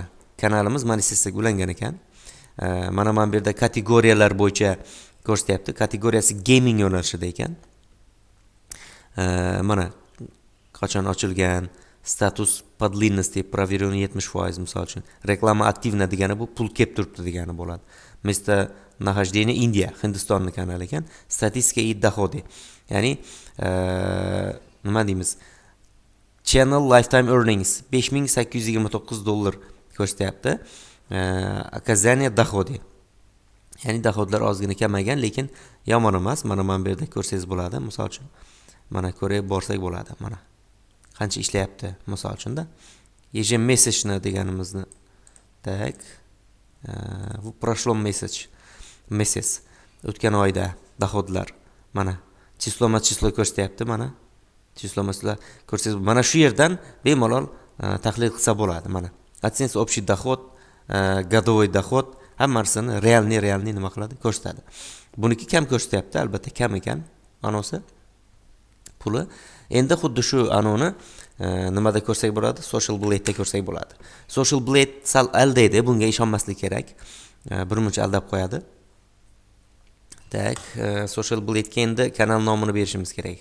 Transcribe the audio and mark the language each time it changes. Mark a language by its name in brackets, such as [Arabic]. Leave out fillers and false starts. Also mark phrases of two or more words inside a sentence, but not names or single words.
[Uzbek] Kanalimiz monetizatsiyaga ulangan ekan. Mana bu yerda kategoriyalar bo'yicha ko'rsatyapti. Kategoriyasi gaming yo'nalishida ekan. Mana qachon ochilgan, [Russian] статус подлинности проверенный [Uzbek] 70%, misol uchun. Reklama aktivna degani bu pul kelib turibdi degani bo'ladi. [Russian] Место нахождения [Uzbek] Indiya, Hindistonning kanali ekan. [Russian] Statistika и доходы. [Uzbek] Ya'ni nima deymiz? [English] Channel lifetime earnings $5829 ko'rsatyapti. [Russian] Оказание доходы. [Uzbek] Ya'ni dohodlar ozgina kamaygan, lekin yomon emas. Mana bu yerda ko'rsangiz bo'ladi, misol uchun. Mana ko'rib borsak bo'ladi, mana. Qancha ishlayapti, misol uchun-da. Ежемесячно deganimizni. Tak. Bu [Russian] прошлом месяц. [Uzbek] O'tgan oyda dohodlar. Mana число ko'rsatyapti, mana. Число ko'rsangiz, mana shu yerdan bemalol tahlil qilsa bo'ladi, mana. AdSense [Russian] общий доход, годовой доход [Uzbek] hammasini realniy nima qiladi? Ko'rsatadi. Buniki kam ko'rsatyapti, albatta kam ekan, anosi puli. Endi xuddi shu anoni nimada ko'rsak bo'ladi? Social Blade'da ko'rsak bo'ladi. Social Blade sal aldaydi, bunga ishonmaslik kerak. Birmuncha aldab qo'yadi. Tak, Social Blade'ga endi kanal nomini berishimiz kerak.